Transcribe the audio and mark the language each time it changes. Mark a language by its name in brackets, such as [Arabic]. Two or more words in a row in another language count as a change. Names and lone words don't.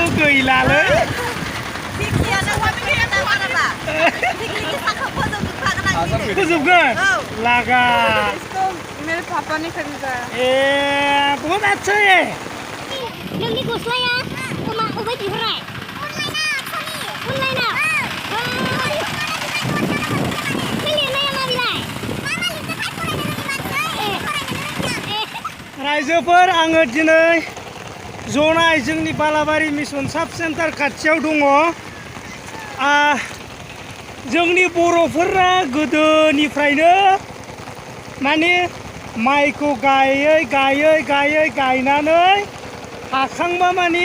[Bodo] गैलालै फोजोबगोन लागा [Hindi] मेरे पापा ने खरीदा बहुत अच्छा है [Bodo] नोंनि गस्लाया अबाय बिहरनाय अनलाइनाव बे लिरनाया मा बिलाय रायजोफोर आङो दिनै जनाय जोंनि बालाबारि मिसन साब सेन्टार खाथियाव दङ जोंनि बर'फोरा गोदोनिफ्रायनो माने माइखौ गायनानै हाखांबा माने